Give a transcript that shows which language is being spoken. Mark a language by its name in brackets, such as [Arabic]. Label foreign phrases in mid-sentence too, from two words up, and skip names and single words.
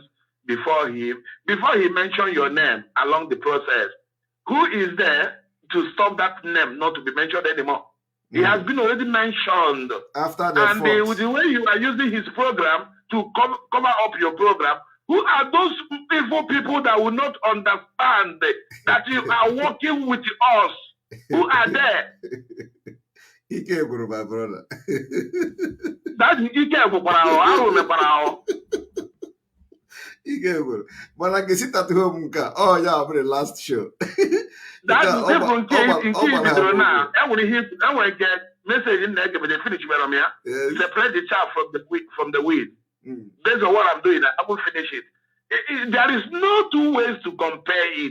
[English] Before he mentioned your name along the process, who is there to stop that name not to be mentioned anymore? He has been already mentioned. After the with the way you are using his program to cover up your program, who are those evil people that will not understand that you are working with us? Who are there? [Igbo] Ike gwuru [English] my brother. That's [Igbo] Ike gwuru. Ike gwuru. [English] But I can sit at home. Oh yeah, for the last show. That's the difference now. I will get message in there, but they finish separate the chaff from the weed. Based on what I'm doing, I will finish it. There is no two ways to compare it.